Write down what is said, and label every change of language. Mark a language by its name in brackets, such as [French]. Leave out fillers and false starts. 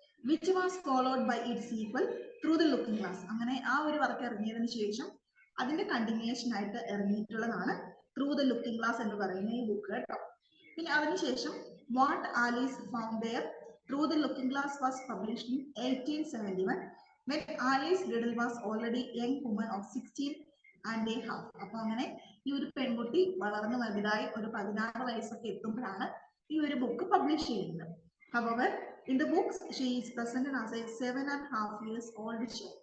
[English] Which was followed by its sequel, Through the Looking Glass. [Malayalam] അങ്ങനെ ആ ഒരു work ഇറങ്ങിയതിനു ശേഷം അതിന്റെ കണ്ടിന്യൂഷൻ ആയിട്ട് ഇറങ്ങിയിട്ടുള്ളതാണ് Through the Looking Glass എന്ന് പറയുന്ന ഈ ബുക്ക് കേട്ടോ. പിന്നെ അതിനുശേഷം [English] What Alice Found There, Through the Looking Glass was published in 1871. When Alice Liddell was already a young woman of 16 and a half. [Malayalam] അപ്പൊ അങ്ങനെ ഈ ഒരു പെൺകുട്ടി വളർന്നു വലുതായി ഒരു 16 വയസ്സൊക്കെ എത്തുമ്പോഴാണ് ഈ ഒരു ബുക്ക് പബ്ലിഷ് ചെയ്യുന്നത്. [English] However, in the books she is presented as a 7.5 years old child.